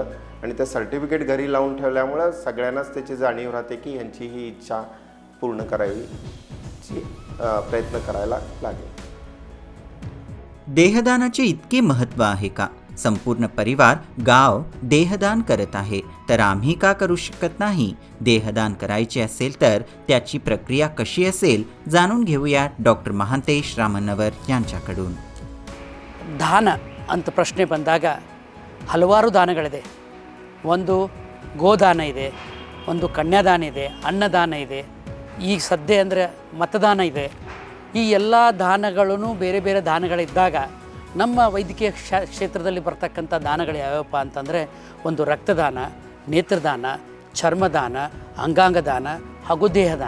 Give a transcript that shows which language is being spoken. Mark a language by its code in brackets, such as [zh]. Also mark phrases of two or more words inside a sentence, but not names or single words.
[mr] आणि ते सर्टिफिकेट घरी लावून ठेवल्यामुळं सगळ्यांनाच त्याची जाणीव राहते की ह्यांची ही इच्छा पूर्ण करायची प्रयत्न करायला लागेल. देहदानाचे इतके महत्त्व आहे का? संपूर्ण परिवार, गाव देहदान करत आहे, तर आम्ही का करू शकत नाही? देहदान करायचे असेल तर त्याची प्रक्रिया कशी असेल जाणून घेऊया डॉक्टर ಮಹಾಂತೇಶ್ ರಾಮಣ್ಣವರ್ यांच्याकडून. [kn] ದಾನ ಅಂತ ಪ್ರಶ್ನೆ ಬಂದಾಗ ಹಲವಾರು ದಾನಗಳಿದೆ. ಒಂದು ಗೋದಾನ ಇದೆ, ಒಂದು ಕನ್ಯಾದಾನ ಇದೆ, ಅನ್ನದಾನ ಇದೆ, ಈಗ ಸದ್ಯ ಅಂದರೆ ಮತದಾನ ಇದೆ. ಈ ಎಲ್ಲ ದಾನಗಳೂ ಬೇರೆ ಬೇರೆ ದಾನಗಳಿದ್ದಾಗ ನಮ್ಮ ವೈದ್ಯಕೀಯ ಕ್ಷೇತ್ರದಲ್ಲಿ ಬರ್ತಕ್ಕಂಥ ದಾನಗಳು ಯಾವ್ಯಾವಪ್ಪ ಅಂತಂದರೆ ಒಂದು ರಕ್ತದಾನ, ನೇತ್ರದಾನ, ಚರ್ಮದಾನ, ಅಂಗಾಂಗ ದಾನ ಹಾಗೂ ದೇಹದಾನ.